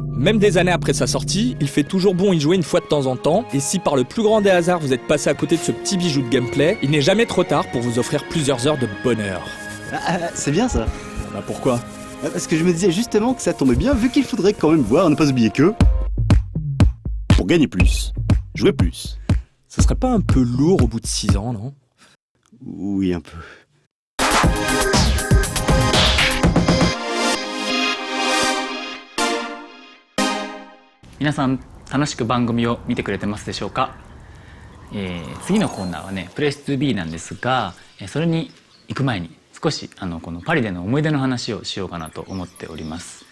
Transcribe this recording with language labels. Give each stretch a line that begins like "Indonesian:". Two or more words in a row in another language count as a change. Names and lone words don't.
French: Même des années après sa sortie, il fait toujours bon y jouer une fois de temps en temps, et si par le plus grand des hasards vous êtes passé à côté de ce petit bijou de gameplay, il n'est jamais trop tard pour vous offrir plusieurs heures de bonheur. C'est bien ça. Pourquoi ? Parce que je me disais justement que ça tombait bien, vu qu'il faudrait quand même voir, ne pas oublier que... Pour gagner plus, jouer plus. Ce serait pas un peu lourd au bout de 6 ans, non ? Oui, un peu.
Japanese: 皆さん楽しく番組を見てくれてますでしょうか。次のコーナーはねプレイス 2B なんですが、それに行く前に少しこのパリでの思い出の話をしようかなと思っております。